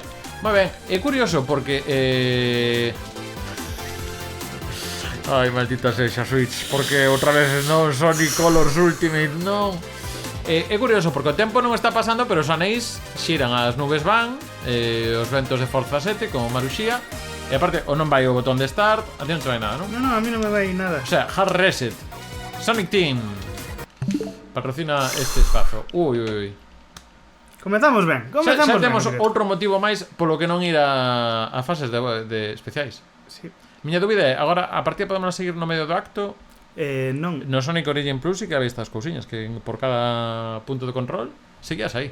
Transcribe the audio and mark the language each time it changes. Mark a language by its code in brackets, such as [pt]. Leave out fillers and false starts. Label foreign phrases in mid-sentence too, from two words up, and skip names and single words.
[gl] Moi ben, é curioso porque Ai, maldita sexa Switch. Porque outra vez non Sonic Colors Ultimate, non. É curioso porque o tempo non está pasando, pero os anéis xiran, as nubes van, os ventos de Forza 7 como Maruxía. E aparte, o non vai o botón de start, a ti non te vai nada, non? Non, a mí non me vai nada. O sea, [en] hard reset. [gl] Sonic Team patrocina este espazo. Ui. Comezamos ben, xa temos outro motivo máis polo que non ir a fases de especiais. Sí. Miña dúbida é, agora a partida podemos seguir no medio do acto. Non. No Sonic Origin Plus sí que había estas cousiñas que por cada punto de control seguías aí.